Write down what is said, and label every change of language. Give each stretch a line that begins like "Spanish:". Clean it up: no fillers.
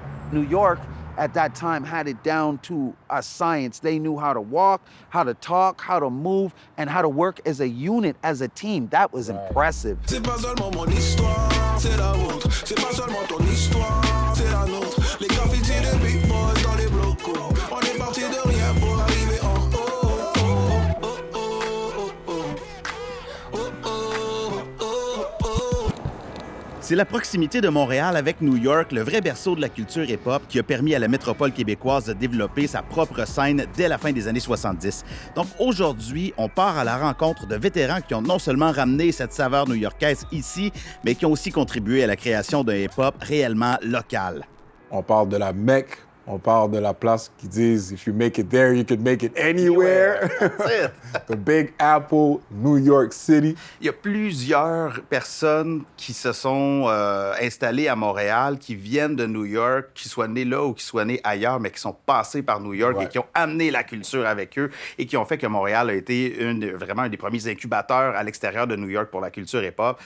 English: New York at that time had it down to a science. They knew how to walk, how to talk, how to move, and how to work as a unit, as a team. That was impressive.
French: C'est pas seulement mon histoire, c'est la vôtre. C'est pas seulement ton histoire, c'est la nôtre. Les graffitis de big boys dans les blocos. On est parti de rien pour arriver en haut. C'est la proximité de Montréal avec New York, le vrai berceau de la culture hip-hop, qui a permis à la métropole québécoise de développer sa propre scène dès la fin des années 70. Donc aujourd'hui, on part à la rencontre de vétérans qui ont non seulement ramené cette saveur new-yorkaise ici, mais qui ont aussi contribué à la création d'un hip-hop réellement local. On parle de la Mecque, on parle de la place qui disent «
English: If you make it there, you can make it anywhere ». The Big Apple, New York City.
French: Il y a plusieurs personnes qui se sont installées à Montréal, qui viennent de New York, qui soient nées là ou qui soient nées ailleurs, mais qui sont passées par New York et qui ont amené la culture avec eux et qui ont fait que Montréal a été vraiment un des premiers incubateurs à l'extérieur de New York pour la culture hip-hop.